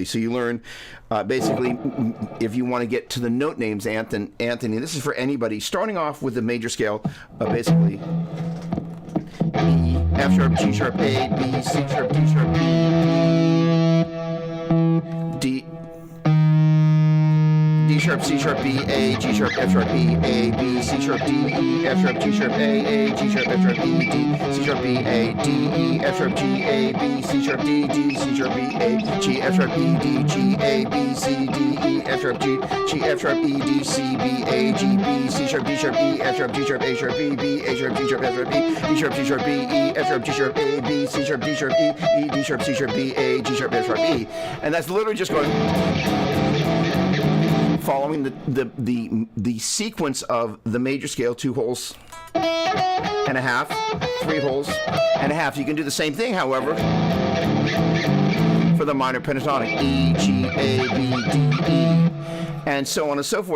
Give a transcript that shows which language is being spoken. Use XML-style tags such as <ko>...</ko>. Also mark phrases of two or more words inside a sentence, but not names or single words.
<en>So you learn basically, if you want to get to the note names, Anthony, this is for anybody, starting off with the major scale, basically E, F sharp, G sharp, A, B, C sharp, D sharp, D, D sharp, C sharp, B, A, G sharp, F sharp, E, A, B, C sharp, D, E, F sharp, G sharp, A, G sharp, F sharp, E, D, C sharp, B, A, D, E, F sharp, G, A, B, C sharp, D, D, C sharp, B, A, G, F sharp, E, D, G, A, B, C, D, E, F sharp, G, G, F sharp, E, D, C, B, A, G, B, C sharp, D sharp, E, F sharp, G sharp, A sharp, B, B, A sharp, G sharp, F sharp, E, D sharp, G sharp, B, E, F sharp, G sharp, A, B, C sharp, D sharp, E, E, D sharp, C sharp, B, A, G sharp, F sharp, E. And that's literally just going following the sequence of the major scale, 2 holes and a half, 3 holes and a half. You can do the same thing, however, for the minor pentatonic, E, G, A, B, D, E, and so on and so forth.</en>